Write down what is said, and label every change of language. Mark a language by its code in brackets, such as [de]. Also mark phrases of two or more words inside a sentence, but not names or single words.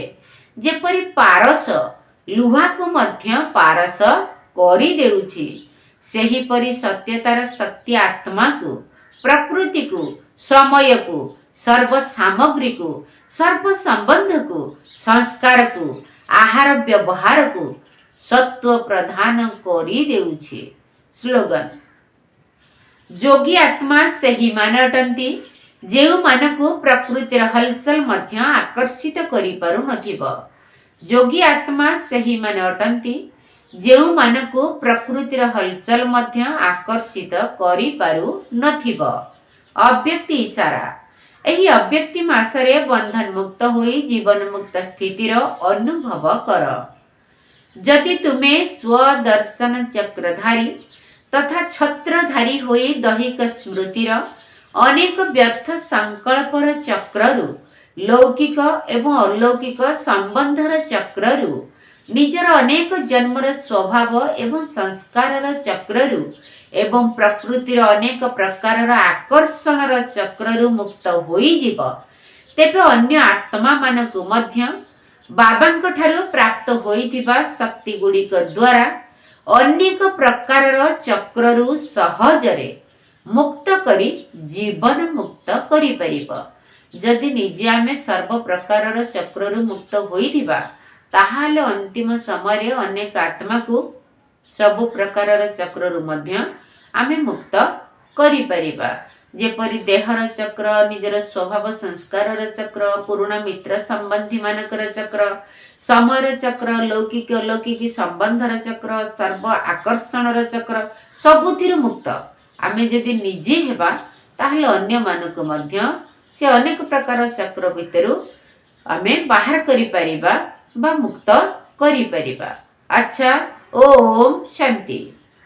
[or] ଯେପରି ପାରସ ଲୁହାକୁ ମଧ୍ୟ ପାରସ କରି ଦେଉଛି ସେହିପରି ସତ୍ୟତାର ଶକ୍ତି ଆତ୍ମାକୁ ପ୍ରକୃତିକୁ ସମୟକୁ ସର୍ବ ସାମଗ୍ରୀକୁ ସର୍ବ ସମ୍ବନ୍ଧକୁ ସଂସ୍କାରକୁ ଆହାର ବ୍ୟବହାରକୁ ସତ୍ତ୍ୱ ପ୍ରଧାନ କରି ଦେଉଛି। ସ୍ଲୋଗାନ, ଯୋଗୀ ଆତ୍ମା ସେହିମାନେ ଅଟନ୍ତି ଯେଉଁମାନଙ୍କୁ ପ୍ରକୃତିର ହଲଚଲ ମଧ୍ୟ ଆକର୍ଷିତ କରି ପାରୁ ନଥିବ। ଯୋଗୀ ଆତ୍ମା ସେହିମାନେ ଅଟନ୍ତି ଯେଉଁମାନଙ୍କୁ ପ୍ରକୃତିର ହଲଚଲ ମଧ୍ୟ ଆକର୍ଷିତ କରି ପାରୁ ନଥିବ। ଅବ୍ୟକ୍ତ ଇଶାରା, ଏହି ଅବ୍ୟକ୍ତ ମାସରେ ବନ୍ଧନ ମୁକ୍ତ ହୋଇ ଜୀବନ ମୁକ୍ତ ସ୍ଥିତିର ଅନୁଭବ କର। ଯଦି ତୁମେ ସ୍ୱଦର୍ଶନ ଚକ୍ରଧାରୀ ତଥା ଛତ୍ରଧାରୀ ହୋଇ ଦୈହିକ ସ୍ମୃତିର ଅନେକ ବ୍ୟର୍ଥ ସଂକଳ୍ପର ଚକ୍ରରୁ ଲୌକିକ ଏବଂ ଅଲୌକିକ ସମ୍ବନ୍ଧର ଚକ୍ରରୁ ନିଜର ଅନେକ ଜନ୍ମର ସ୍ୱଭାବ ଏବଂ ସଂସ୍କାରର ଚକ୍ରରୁ ଏବଂ ପ୍ରକୃତିର ଅନେକ ପ୍ରକାରର ଆକର୍ଷଣର ଚକ୍ରରୁ ମୁକ୍ତ ହୋଇ ଯିବ ତେବେ ଅନ୍ୟ ଆତ୍ମାମାନଙ୍କୁ ମଧ୍ୟ ବାବାଙ୍କ ଠାରୁ ପ୍ରାପ୍ତ ହୋଇଥିବା ଶକ୍ତି ଗୁଡ଼ିକ ଦ୍ୱାରା ଅନେକ ପ୍ରକାରର ଚକ୍ରରୁ ସହଜରେ ମୁକ୍ତ କରି ଜୀବନ ମୁକ୍ତ କରି ପାରିବା। ଯଦି ନିଜେ ଆମେ ସର୍ବ ପ୍ରକାରର ଚକ୍ରରୁ ମୁକ୍ତ ହୋଇଥିବା ତାହାହେଲେ ଅନ୍ତିମ ସମୟ ଅନେକ ଆତ୍ମାଙ୍କୁ ସବୁ ପ୍ରକାରର ଚକ୍ରରୁ ମଧ୍ୟ ଆମେ ମୁକ୍ତ କରି ପାରିବା। ଯେପରି ଦେହର ଚକ୍ର, ନିଜର ସ୍ୱଭାବ ସଂସ୍କାରର ଚକ୍ର, ପୁରୁଣା ମିତ୍ର ସମ୍ବନ୍ଧୀମାନଙ୍କର ଚକ୍ର, ସମୟର ଚକ୍ର, ଲୌକିକ ଅଲୌକିକ ସମ୍ବନ୍ଧର ଚକ୍ର, ସର୍ବ ଆକର୍ଷଣର ଚକ୍ର ସବୁଥିରୁ ମୁକ୍ତ ଆମେ ଯଦି ନିଜେ ହେବା ତାହାହେଲେ ଅନ୍ୟମାନଙ୍କୁ ମଧ୍ୟ ସେ ଅନେକ ପ୍ରକାର ଚକ୍ର ଭିତରୁ ଆମେ ବାହାର କରି ପାରିବା ବା ମୁକ୍ତ କରି ପାରିବା। ଅଚ୍ଛା, [sa] ओम शांति।